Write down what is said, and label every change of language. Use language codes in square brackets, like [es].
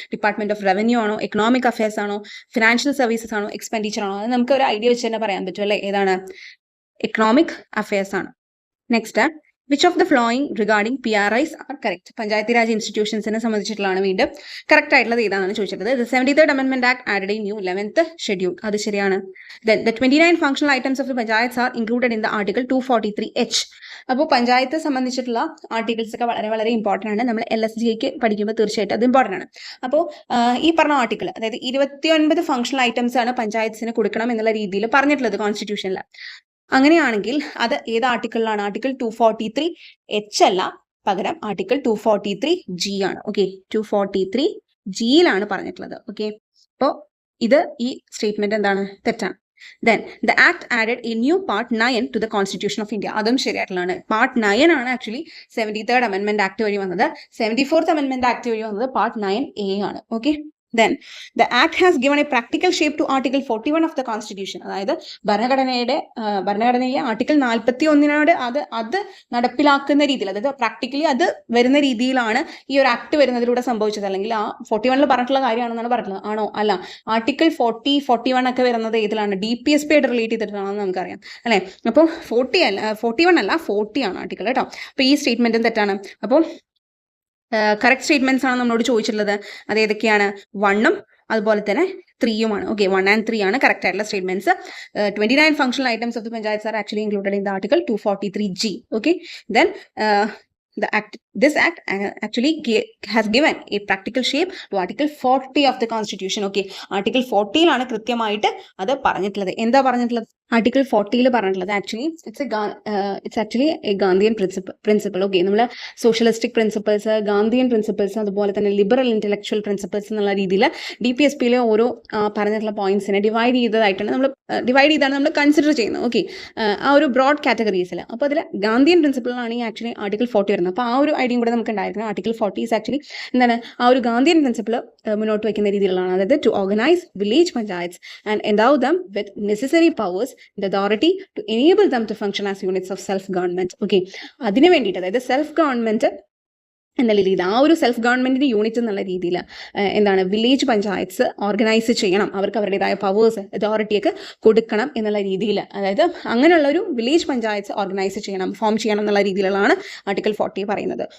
[ml] Department of revenue ആണോ, economic affairs ആണോ, financial services ആണോ, എക്സ്പെൻഡിച്ചർ ആണോ? അത് നമുക്ക് ഒരു ഐഡിയ വെച്ച് തന്നെ പറയാൻ പറ്റും അല്ലേ, ഏതാണ്? എക്കണോമിക് അഫയേഴ്സ് ആണ്. [en] Next, which of the following regarding PRIs are correct? [ml] Panchayati Raj ഇൻസ്റ്റിറ്റ്യൂഷൻസിനെ സംബന്ധിച്ചിട്ടുള്ളതാണ് വീണ്ടും കറക്റ്റ് ആയിട്ടുള്ളത് ഏതാണെന്ന് ചോദിച്ചിട്ടുള്ളത്. [en] The 73rd Amendment Act added a new 11th schedule. [ml] അത് ശരിയാണ്. [en] Then the 29 functional items of the panchayats are included in the Article 243H. [ml] അപ്പോൾ പഞ്ചായത്ത് സംബന്ധിച്ചിട്ടുള്ള articles ഒക്കെ വളരെ വളരെ ഇമ്പോർട്ടൻ്റ് ആണ്. നമ്മൾ LSGക്ക് പഠിക്കുമ്പോൾ തീർച്ചയായിട്ടും അത് ഇമ്പോർട്ടൻ്റ് ആണ്. അപ്പോൾ ഈ പറഞ്ഞ ആർട്ടിക്കിൾ, അതായത് 29 ഫംഗ്ഷണൽ ഐറ്റംസ് ആണ് പഞ്ചായത്തിന് കൊടുക്കണം എന്നുള്ള രീതിയിൽ പറഞ്ഞിട്ടുള്ളത് കോൺസ്റ്റിറ്റ്യൂഷനിൽ. അങ്ങനെയാണെങ്കിൽ അത് ഏത് ആർട്ടിക്കിളിലാണ്? ആർട്ടിക്കിൾ 243H അല്ല, പകരം ആർട്ടിക്കിൾ 243G ആണ്. ഓക്കെ, 243Gയിലാണ് പറഞ്ഞിട്ടുള്ളത്. ഓക്കെ, അപ്പോൾ ഇത് ഈ സ്റ്റേറ്റ്മെന്റ് എന്താണ്? തെറ്റാണ്. [en] Then the act added a new part 9 to the Constitution of India. [ml] അതും ശരിയായിട്ടുള്ളതാണ്. പാർട്ട് 9 ആണ് ആക്ച്വലി 73rd Amendment Act വഴി വന്നത്. 74th Amendment Act വഴി വന്നത് പാർട്ട് 9A ആണ്. [en] Okay, then the act has given a practical shape to Article 41 of the Constitution. [ml] അതായത് ഭരണഘടനയിലെ article 41 അത് നടപ്പിലാക്കുന്ന രീതിയിൽ, അതായത് പ്രാക്ടിക്കലി അത് വരുന്ന രീതിയിലാണ് ഈ ഒരു ആക്ട് വരുന്നതിലൂടെ സംഭവിച്ചത്. അല്ലെങ്കിൽ ആ 41 പറഞ്ഞിട്ടുള്ള കാര്യമാണെന്നാണ് പറഞ്ഞിട്ടുള്ളത്. ആണോ? അല്ല. ആർട്ടിക്കിൾ 40, 41 ഒക്കെ വരുന്നത് ഏതിലാണ്? DPSP ആയിട്ട് റിലേറ്റ് ചെയ്തിട്ടാണെന്ന് നമുക്കറിയാം അല്ലെ. അപ്പോൾ 41 അല്ല, 40 ആണ് ആർട്ടിക്കിൾ കേട്ടോ. അപ്പോൾ ഈ സ്റ്റേറ്റ്മെന്റും തെറ്റാണ്. അപ്പോൾ കറക്റ്റ് സ്റ്റേറ്റ്മെന്റ്സ് ആണ് നമ്മളോട് ചോദിച്ചിട്ടുള്ളത്. അത് ഏതൊക്കെയാണ്? 1ഉം അതുപോലെ തന്നെ 3യുമാണ്. ഓക്കെ, 1 and 3 ആണ് കറക്റ്റ് ആയിട്ടുള്ള statements. [en] 29 functional items of the panchayats are actually included in the article 243G. Okay, then the act this act actually has given a practical shape to Article 40 of the Constitution. [ml] Okay, Article 40 ലാണ് കൃത്യമായിട്ട് അത് പറഞ്ഞിട്ടുള്ളത്. എന്താ പറഞ്ഞിട്ടുള്ളത്? Article 40 പറഞ്ഞിട്ടുള്ളത് actually [en] It's actually a Gandhian principle. [ml] Okay, നമ്മൾ socialistic principles, Gandhian principles, അതുപോലെ തന്നെ ലിബറൽ ഇന്റലക്ച്വൽ പ്രിൻസിപ്പിൾസ് എന്നുള്ള രീതിയിൽ DPSPയിലെ ഓരോ പറഞ്ഞിട്ടുള്ള പോയിന്റ്സിനെ ഡിവൈഡ് ചെയ്താണ് നമ്മൾ കൺസിഡർ ചെയ്യുന്നത്. ഓക്കെ, ആ ഒരു ബ്രോഡ് കാറ്റഗറീസിൽ. അപ്പോൾ അതിൽ ഗാന്ധിയൻ പ്രിൻസിപ്പിളാണ് ഈ ആക്ച്വലി ആർട്ടിക്കിൾ 40 വരുന്നത്. അപ്പോൾ ആ ഒരു ഐഡിയയും കൂടെ നമുക്ക് ഉണ്ടായിരിക്കണം. ആർട്ടിക്കിൾ 40 ഈസ് ആക്ച്വലി എന്താണ് ആ ഒരു ഗാന്ധിയൻ പ്രിൻസിപ്പിൾ മുന്നോട്ട് വയ്ക്കുന്ന രീതിയിലുള്ളതാണ്. [en] അതായത് to organise village panchayats and endow them with necessary powers the authority to enable them to function as units of self government. [ml] Okay, അതിന് വേണ്ടിയിട്ട്, അതായത് സെൽഫ് ഗവൺമെന്റ് എന്നുള്ള രീതിയിൽ, ആ ഒരു സെൽഫ് ഗവൺമെന്റിന്റെ യൂണിറ്റ് എന്നുള്ള രീതിയിൽ എന്താണ് വില്ലേജ് പഞ്ചായത്ത്സ് ഓർഗനൈസ് ചെയ്യണം, അവർക്ക് അവരുടേതായ പവേഴ്സ് അതോറിറ്റിയൊക്കെ കൊടുക്കണം എന്നുള്ള രീതിയിൽ, അതായത് അങ്ങനെയുള്ള ഒരു വില്ലേജ് പഞ്ചായത്ത് ഓർഗനൈസ് ചെയ്യണം, ഫോം ചെയ്യണം എന്നുള്ള രീതിയിലുള്ളതാണ് ആർട്ടിക്കിൾ 40 പറയുന്നത്.